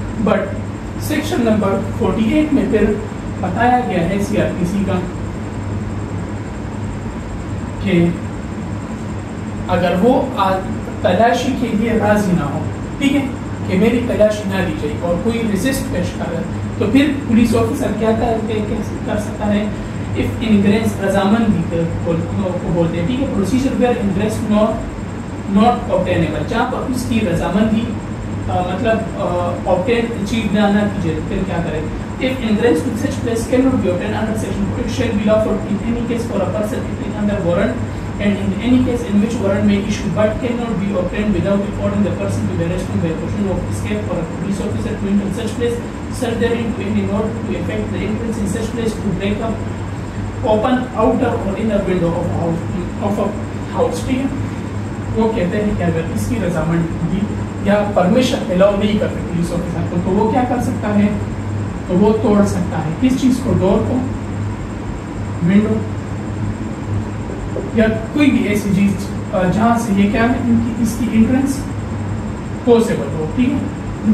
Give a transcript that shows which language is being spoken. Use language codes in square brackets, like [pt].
[ur] But section number 48 میں پھر بتایا گیا ہے سی آر پی سی کا کہ اگر وہ تلاشی کے لیے راضی نہ ہو، ٹھیک ہے، کہ میری تلاشی نہ دی جائے اور کوئی ریزسٹ پیش کرے، تو پھر پولیس آفیسر کیا کر سکتا ہے، [en] if ingress [ur] رضامندی کو بولتے ہیں، ٹھیک ہے. Procedure where ingress not obtainable، جہاں پر اس کی رضامندی مطلب obtain اچیو نہ کی جائے، پھر کیا کرے. [en] if ingress to such place cannot be obtained under section 4 it shall be lawful in any case for a person acting under warrant and in any case in which warrant may issue but cannot be obtained without affording the person to be arrested by option of escape for a police officer to enter such place, search therein to any note to effect the entrance in such place to break up open outer or inner window of a house, [ur] ٹھیک ہے. وہ کہتے ہیں کہ اگر اس کی رضامندی یا پرمیشن الاؤ نہیں کرتے پولیس آفیسر کو، تو وہ کیا کر سکتا ہے، تو وہ توڑ سکتا ہے کس چیز کو، ڈور کو، ونڈو یا کوئی بھی ایسی چیز جہاں سے یہ کیا ہے اس کی انٹرنس پاسبل ہو، ٹھیک ہے.